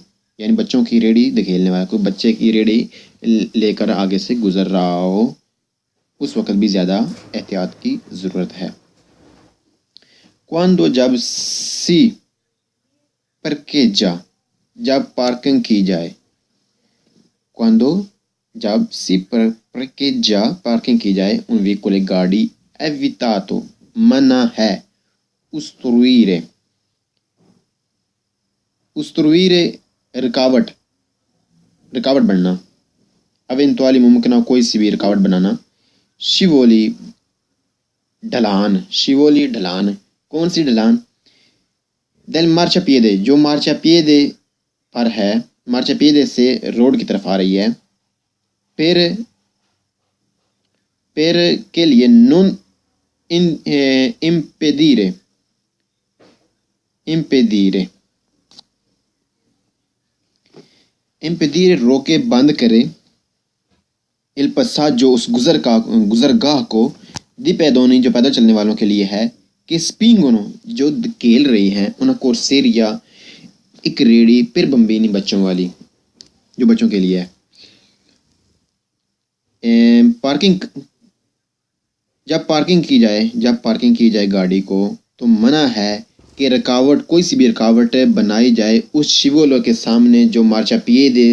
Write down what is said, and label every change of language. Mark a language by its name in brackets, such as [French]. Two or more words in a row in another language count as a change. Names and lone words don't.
[Urdu] یعنی بچوں کی ریڑی دھکیلنے والا کوئی بچے کی ریڑی لے کر آگے سے گزر رہا ہو اس وقت بھی زیادہ احتیاط کی ضرورت ہے quando جب سی parcheggia جب پارکنگ کی جائے quando جب سی parcheggia پارکنگ کی جائے [Italian] un veicolo [Urdu] گاڑی evitato منع ہے ustruire رکاوٹ بننا eventuali ممکنہ کوئی سی بھی رکاوٹ بنانا scivoli ڈھلان کون سی ڈھلان [Italian] del marciapiede [Urdu] جو marciapiede پر ہے marciapiede سے روڈ کی طرف آ رہی ہے per کے لیے non impedire روکے بند کرے [Italian] il passaggio [Urdu] اس گزرگاہ کو [Italian] dei pedoni [Urdu] جو پیدل چلنے والوں کے لیے ہے کہ spingono جو دھکیل رہی ہیں [Italian] una corseria [Urdu] ایک ریڑی پر بمبینی بچوں والی جو بچوں کے لیے ہے پارکنگ جب پارکنگ کی جائے گاڑی کو تو منع ہے کہ رکاوٹ کوئی سی بھی رکاوٹ بنائی جائے اس شیولو کے سامنے جو مارچاپیدے